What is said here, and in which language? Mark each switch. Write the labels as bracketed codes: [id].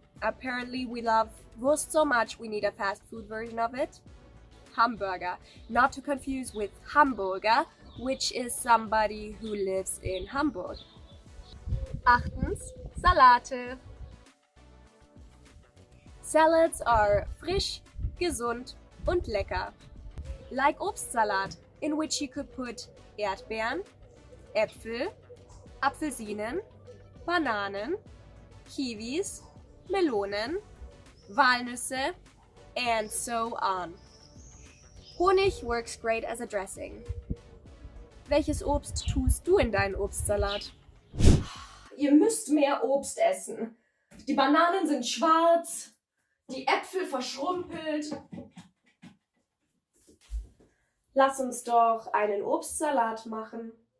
[en] Apparently we love Wurst so much we need a fast food version of it. Hamburger, not to confuse with Hamburger, which is somebody who lives in Hamburg. [de] Achtens, Salate. [en] Salads are [de] frisch, gesund und lecker. [en] Like Obstsalat, in which you could put Erdbeeren, Äpfel, Apfelsinen, Bananen, Kiwis, Melonen, Walnüsse, and so on. Honig works great as a dressing. [de] Welches Obst tust du in deinen Obstsalat? Ihr müsst mehr Obst essen. Die Bananen sind schwarz, die Äpfel verschrumpelt. Lass uns doch einen Obstsalat machen.